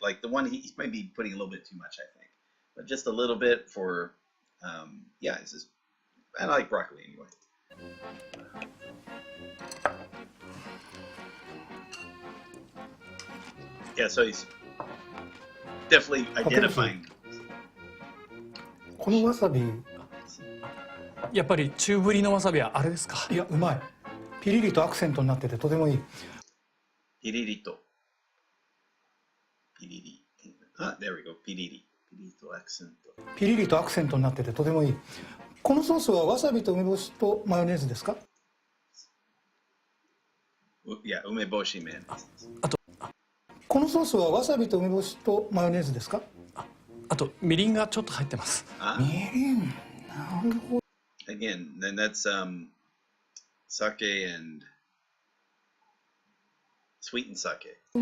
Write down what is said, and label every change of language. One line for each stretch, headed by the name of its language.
English: Like the one he's maybe putting a little bit too much, I think, but just a little bit for it's just I like broccoli anyway. Yeah, so he's definitely identifying.
Japanese: このわさび、やっぱり中ぶりのわさびはあれですか？いやうまい。ピリリとアクセントになっててとてもいい。ピリリと。ピリリ。
English: there we go.
Japanese: ピリリ。ピリリとアクセント。ピリリとアクセントになっててとてもいい。このソースはわさびと梅干しとマヨネーズですか？いや、梅干し麺。あと。このソースはわさびと梅干しとマヨネーズですか？あとみりんがちょっと入ってます。みりん。なるほど。
English: Again, then that's sake and sweetened sake.